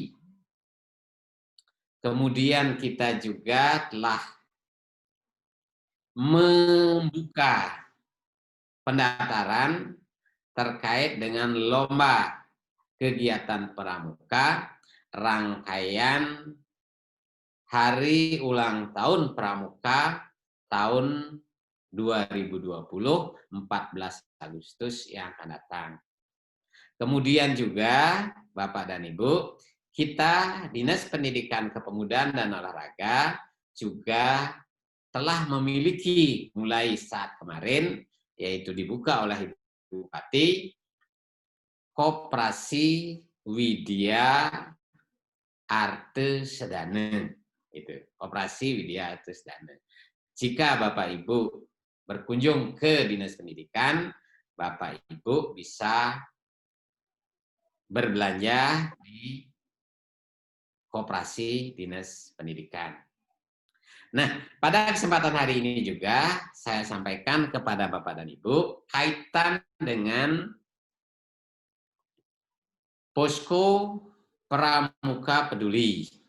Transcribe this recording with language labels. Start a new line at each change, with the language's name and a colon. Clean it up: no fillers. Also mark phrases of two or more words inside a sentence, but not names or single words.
Indonesian: Kemudian kita juga telah membuka pendaftaran terkait dengan lomba kegiatan pramuka rangkaian Hari Ulang Tahun Pramuka tahun 2020, 14 Agustus yang akan datang. Kemudian juga, Bapak dan Ibu, kita Dinas Pendidikan Kepemudaan dan Olahraga juga telah memiliki mulai saat kemarin, yaitu dibuka oleh Ibu Bupati, Koperasi Widya Arte Sedana. Itu, Koperasi Widya Arte Sedana. Jika Bapak Ibu berkunjung ke Dinas Pendidikan, Bapak Ibu bisa berbelanja di Koperasi Dinas Pendidikan. Nah, pada kesempatan hari ini juga saya sampaikan kepada Bapak dan Ibu kaitan dengan Posko Pramuka Peduli.